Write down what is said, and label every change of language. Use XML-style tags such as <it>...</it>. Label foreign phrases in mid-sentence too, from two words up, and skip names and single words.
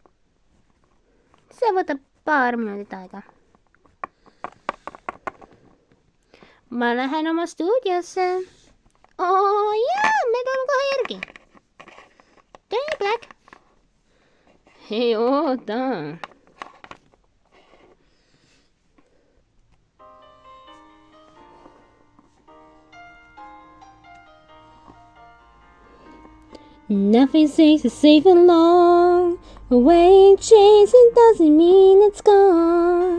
<et>see võtab paar minutit aega. ma lähen oma stuudiosse. jaa, me tuleme kohe järgi. tere, Black. ei oota.</et> <en>Nothing safe is safe and long. Away chasing doesn't mean it's gone.</en>